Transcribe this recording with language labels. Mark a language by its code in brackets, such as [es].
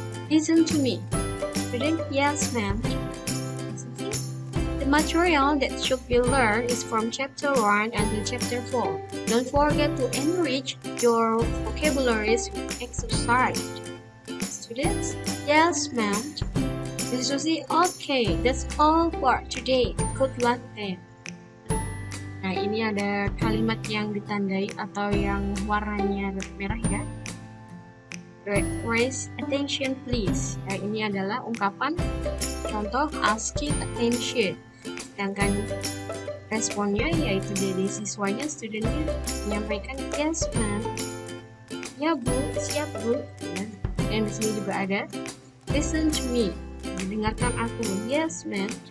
[en] Listen to me. Student, yes, ma'am. The material that should be learned is from chapter 1 until chapter 4. Don't forget to enrich your vocabularies with exercise. Students, yes, ma'am. Mrs. Susie, okay, that's all for today. Good luck then. [id] Nah, ini ada kalimat yang ditandai atau yang warnanya merah ya. [en] Raise attention please. [id] Nah, ini adalah ungkapan contoh asking attention. Sedangkan responnya yaitu dari siswanya, studentnya menyampaikan [en] yes ma'am, [id] ya bu, siap bu. Ya. Dan di sini juga ada [en] listen to me, [id] dengarkan aku, [en] yes ma'am.